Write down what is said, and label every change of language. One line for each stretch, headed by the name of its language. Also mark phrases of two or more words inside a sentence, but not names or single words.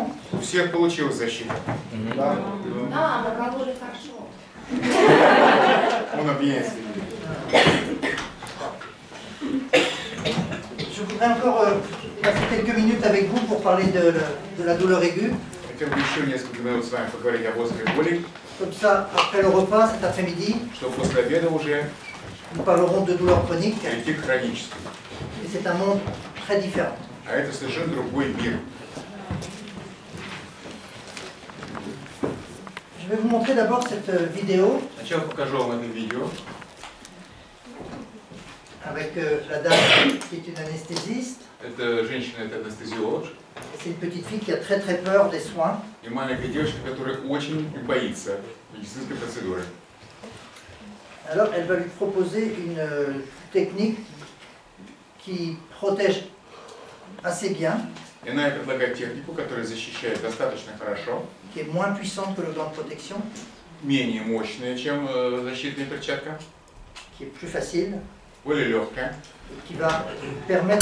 Russian: У всех получилась защита. А, на кого-то хорошо.
French: On a bien essayé. Je voudrais encore passer quelques minutes avec vous pour parler de la douleur aiguë.
Russian: Хотел бы еще несколько минут с вами поговорить об острой боли,
French: Comme ça, après le repas cet après-midi,
Russian: что после обеда уже
French: nous parlerons de douleur chronique.
Russian: перейти к хронической.
French: Et c'est un monde très différent.
Russian: А это совершенно другой мир.
French: Je vais vous montrer d'abord cette vidéo
Russian: Сначала покажу вам это видео.
French: avec la dame qui est une anesthésiste.
Russian: Это женщина, это анестезиолог.
French: Et c'est une petite fille qui a très très peur des soins.
Russian: И маленькая девочка, которая очень боится медицинской процедуры.
French: Alors elle va lui proposer une technique qui protège assez bien,
Russian: И она ей предлагает технику, которая защищает достаточно хорошо,
French: qui est moins puissante que le gant de protection,
Russian: менее мощная, чем защитная перчатка,
French: qui est plus facile,
Russian: более легкая,
French: et qui va permettre